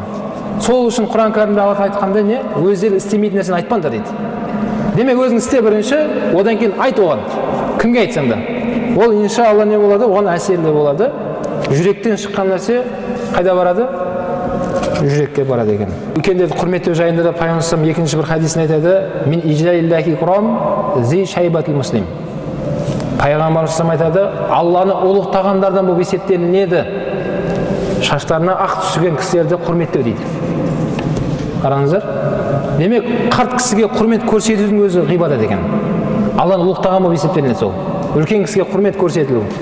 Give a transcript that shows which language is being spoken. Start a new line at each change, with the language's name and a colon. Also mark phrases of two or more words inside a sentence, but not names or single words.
Kazakh: Сол үшін Құран кәрімде Алла айтқанда не? Өздері істемейтін нәрсені айтпаңдар дейді. Демек өзің істе бірінші, одан кейін айт оған. Кімге айтсаң да. Ол иншалла не болады? Оған әсерлі болады. Жүректен шыққан нәрсе қайда барады? Жүрекке барады екен. Үлкендерді құрметтеу жайында да Пайғамбар екінші бір хадисін айтады.
Arabic: من إجلال الله إكرام ذي الشيبة المسلم.
Kazakh: Пайғамбар айтады, Алланы ұлықтағандардан бұл есептелінеді. Шаштарына ақ түскен кісілерді құрметтеу дейді. Қараңыздар. Демек, қарт кісіге құрмет көрсетудің өзі ғибадат екен. Алланы ұлықтаған бұл есептелінеді сол. Үлкен кісіге құрмет көрсетілу.